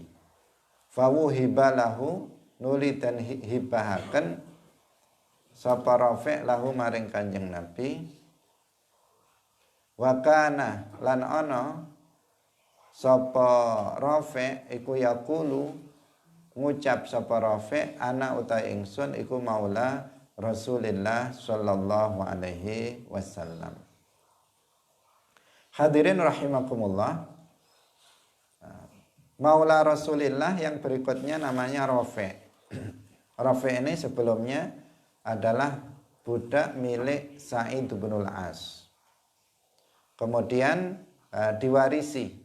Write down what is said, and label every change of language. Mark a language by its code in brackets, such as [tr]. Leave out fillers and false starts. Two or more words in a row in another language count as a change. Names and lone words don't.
[jv] Fawuhibalahu nuli dan hibahaken sapa Rafi' lahu maring Kanjeng Nabi. [ar] وكان [jv] lan ana sapa Rafi' iku yaqulu ngucap sapa Rafi' ana utai ingsun iku [ar] مولى رسول الله صلى الله عليه وسلم. حاضرين رحمكم الله. مولى رسول الله [id] yang berikutnya namanya Rafi'. Rafi' ini sebelumnya adalah budak milik Sa'id bin al-As. Kemudian diwarisi.